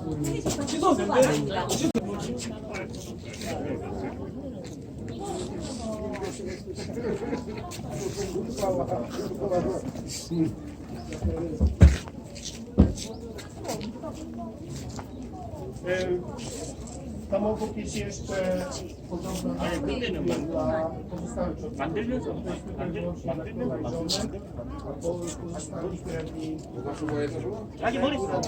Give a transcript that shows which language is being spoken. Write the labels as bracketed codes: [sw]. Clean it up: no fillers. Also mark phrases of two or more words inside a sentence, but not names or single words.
[ko] 취소된대. [pl] Tam obok jest jeszcze podobno dla pozostałych [ko] 만들면서 [pl] albo pozostałych krewni [ko] 자기 머리 써.